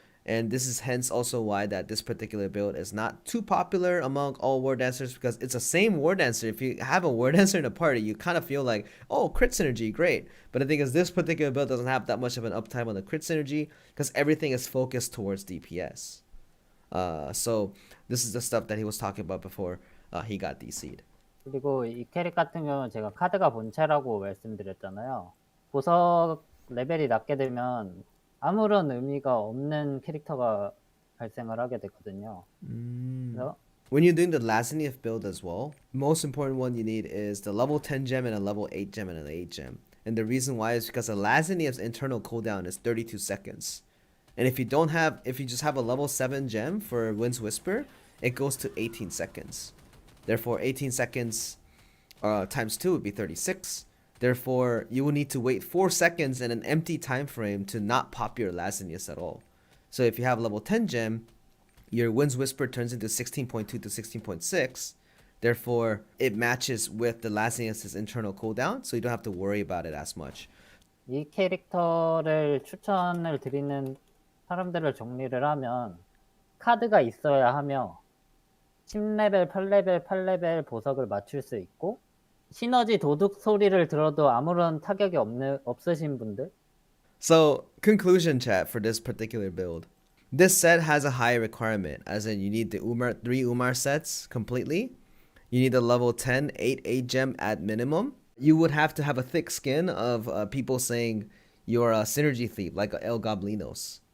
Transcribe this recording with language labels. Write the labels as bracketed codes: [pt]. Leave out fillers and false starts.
[en] And this is hence also why that this particular build is not too popular among all Wardancers, because it's the same Wardancer. If you have a Wardancer in a party, you kind of feel like, oh, crit synergy, great. But the thing is, this particular build doesn't have that much of an uptime on the crit synergy because everything is focused towards DPS. So this is the stuff that he was talking about before he got DC'd. [ko] 그리고 이 캐릭 같은 경우는 제가 카드가 본체라고 말씀드렸잖아요. 보석 레벨이 낮게 되면 아무런 의미가 없는 캐릭터가 발생을 하게 되거든요. 그래서 [en] When you're doing the Lazaniev build as well, most important one you need is the level 10 gem and a level 8 gem and an 8 gem. And the reason why is because the Lazaniev's internal cooldown is 32 seconds. And if you just have a level 7 gem for Wind's Whisper, it goes to 18 seconds. Therefore, 18 seconds times 2 would be 36. Therefore, you will need to wait 4 seconds in an empty time frame to not pop your Lazanius at all. So if you have level 10 gem, your Wind's Whisper turns into 16.2 to 16.6. Therefore, it matches with the Laziness's internal cooldown, so you don't have to worry about it as much. [ko] 이 캐릭터를 추천을 드리는 사람들을 정리를 하면 카드가 있어야 하며 10레벨, 8레벨, 8레벨 보석을 맞출 수 있고 시너지 도둑 소리를 들어도 아무런 타격이 없으신 분들. [en] So, conclusion chat for this particular build. This set has a high requirement, as in you need the three Umar sets completely. You need a level 10, 8 gem at minimum. You would have to have a thick skin of people saying you're a synergy thief, like El Goblinos.